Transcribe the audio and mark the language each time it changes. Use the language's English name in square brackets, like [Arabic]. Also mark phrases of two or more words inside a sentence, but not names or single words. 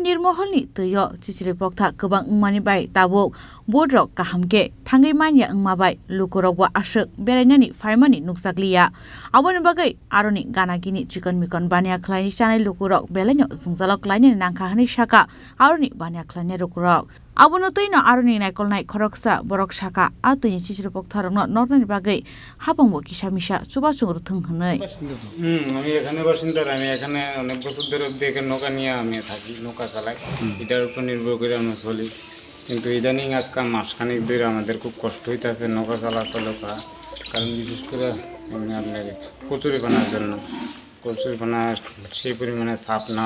[Kok Borok] nirmoholni tuyo chijir pokta kebang ungmani bai tabuk bodrok kahamke thangai mania ungmabai lukurok wa asuk berenani faimani nukjakliya aboni bagai aroni ganagini chikon mikon bania khlaini chanai lukurok belenyo jengjalok laini nangkha hani saka aroni bania khlaini lukurok abono toino aroni naikolnai khoroksa borok saka atuni chijir poktarokno nornani bagai habangbo kisamisa chubasungru thungnai [Bangla] আমি এখানে বাসিন্দা আমি এখানে অনেক বছর ধরে দেখে নৌকা নিয়ে আমি থাকি নৌকা চালাই এটার উপর নির্ভর করে আমরা চলি কিন্তু ইদানিং আজকাল মাসখানেক ধরে আমাদের খুব কষ্ট হইতেছে নৌকা চলাচল করা কারণ বিশেষ করে আপনার কচুরিপানার জন্য কচুরিপানা সেই পরিমাণে চাপ না